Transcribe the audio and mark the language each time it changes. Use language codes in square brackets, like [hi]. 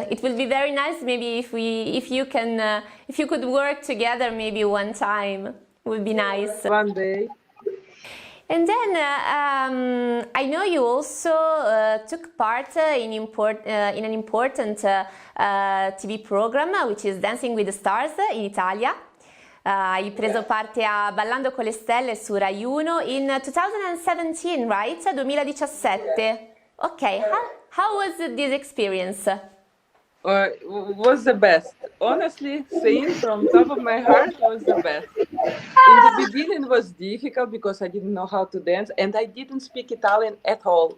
[en] It will be very nice maybe if you could work together maybe one time. Would be nice. One day. And then I know you also took part in an important TV program, which is Dancing with the Stars in Italia. [it] Hai preso parte a Ballando con le Stelle su Rai 1 in 2017, right? [en] 2017. Okay, how was this experience? Was the best. Honestly, saying from top of my heart, was the best. In the beginning, it was difficult because I didn't know how to dance, and I didn't speak Italian at all.